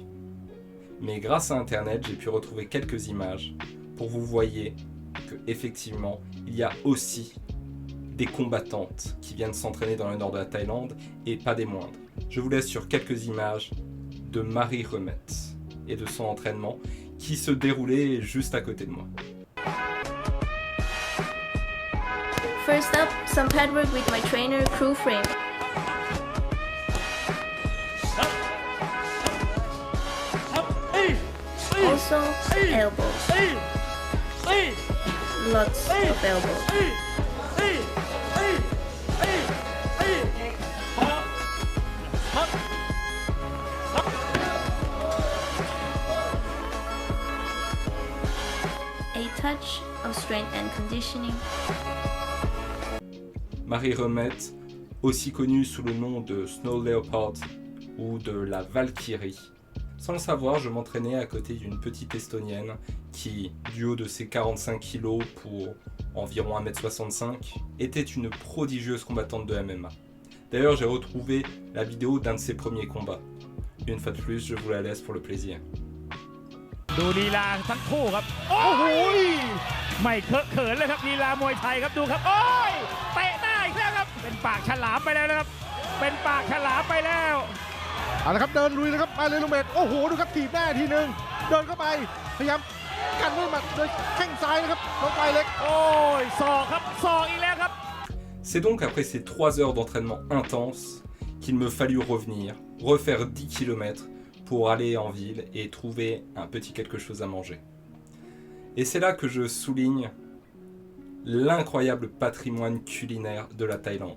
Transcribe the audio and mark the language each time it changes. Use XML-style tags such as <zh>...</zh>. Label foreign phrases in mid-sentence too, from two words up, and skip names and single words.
<fr>Mais grâce à Internet, j'ai pu retrouver quelques images pour vous voyez que effectivement, il y a aussi des combattantes qui viennent s'entraîner dans le nord de la Thaïlande et pas des moindres. Je vous laisse sur quelques images de Marie Remette et de son entraînement qui se déroulait juste à côté de moi.</fr> <en>First up, some pad work with my trainer, Crew Frame. Also, elbows. Lots of elbows. 'A touch of strength and conditioning.</en> <fr>Marie Remette, aussi connue sous le nom de Snow Leopard ou de la Valkyrie. Sans le savoir, je m'entraînais à côté d'une petite Estonienne qui, du haut de ses 45 kg pour environ 1m65, était une prodigieuse combattante de MMA. D'ailleurs, j'ai retrouvé la vidéo d'un de ses premiers combats. Une fois de plus, je vous la laisse pour le plaisir.</fr> <th>ดูลีลาทั้งคู่ครับโอ้โหไม่เคอะเขินเลยครับลีลามวยไทยครับดูครับโอ้ยเตะได้อีกแล้วครับเป็นปากฉลามไปแล้วนะครับเป็นปากฉลามไปแล้ว เอาละครับเดินลุยเลยครับมาเลยลุงเมธโอ้โหดูครับถีบหน้าทีนึงเดินเข้าไปพยายามกันด้วยหมัดโดยแข้งซ้ายนะครับน้องปลายเล็ก โอ้ยศอกครับศอกอีกแล้วครับ</th> <fr>C'est donc après ces 3 heures d'entraînement intense qu'il me fallut revenir, refaire 10 km pour aller en ville et trouver un petit quelque chose à manger. Et c'est là que je souligne l'incroyable patrimoine culinaire de la Thaïlande.</fr>